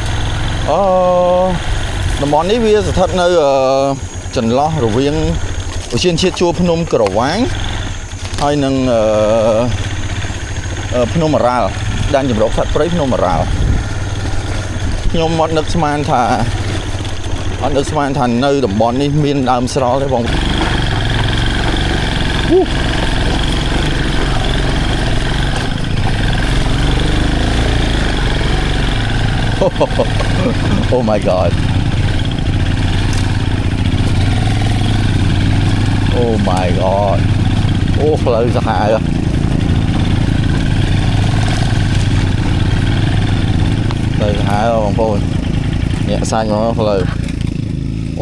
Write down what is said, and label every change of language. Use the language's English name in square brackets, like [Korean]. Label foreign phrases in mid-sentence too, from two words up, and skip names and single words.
[Khmer] តំបន់នេះវាស្ថិតនៅចន្លោះរវាងឧទ្យានជាតិជួរភ្នំក្រវាញហើយនឹង ភ្នំរ៉ាល់ដែនជម្រកសត្វព្រៃភ្នំរ៉ាល់ខ្ញុំអត់នឹកស្មានថានៅតំបន់នេះមានដើមស្រល់ទេបង [English] Oh my god. Oh my god. [Khmer] Oh ផ្លូវសាហាវផ្លូវសាហាវបង ប្អូនញាក់សាច់មកផ្លូវអូ